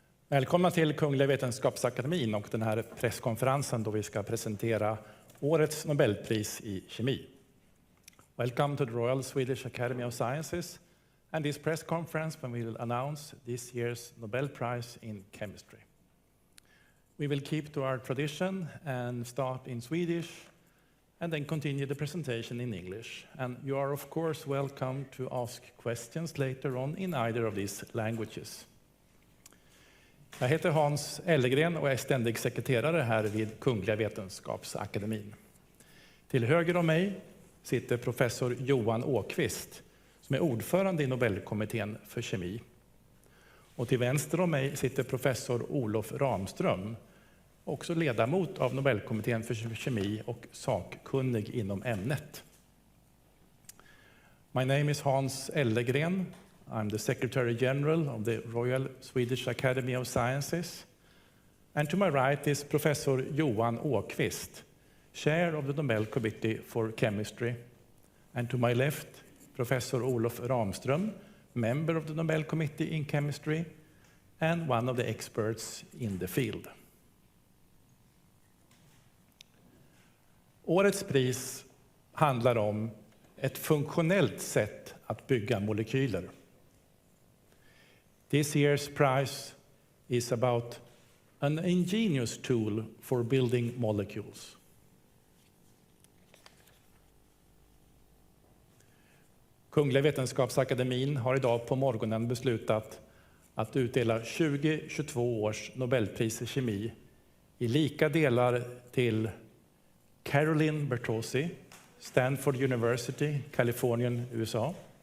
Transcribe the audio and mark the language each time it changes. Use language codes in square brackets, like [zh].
[sv] Välkomna till Kungliga Vetenskapsakademin och den här presskonferensen då vi ska presentera årets Nobelpris i kemi. [en] Welcome to the Royal Swedish Academy of Sciences and this press conference when we will announce this year's Nobel Prize in Chemistry. We will keep to our tradition and start in Swedish and then continue the presentation in English. And you are of course welcome to ask questions later on in either of these languages. [sv] Jag heter Hans Ellegren och är ständig sekreterare här vid Kungliga Vetenskapsakademin. Till höger om mig sitter professor Johan Åkvist som är ordförande i Nobelkommittén för kemi. Och till vänster om mig sitter professor Olof Ramström, också ledamot av Nobelkommittén för kemi och sakkunnig inom ämnet. [en] My name is Hans Ellegren. I'm the Secretary General of the Royal Swedish Academy of Sciences. And to my right is Professor Johan Åkvist, Chair of the Nobel Committee for Chemistry. And to my left, Professor Olof Ramström, member of the Nobel Committee in Chemistry and one of the experts in the field. [sv] Årets pris handlar om ett funktionellt sätt att bygga molekyler. [en] This year's prize is about an ingenious tool for building molecules. [sv] Kungliga Vetenskapsakademin har idag på morgonen beslutat att utdela 2022 års Nobelpris i kemi i lika delar till Caroline Bertozzi, Stanford University, Kalifornien, USA.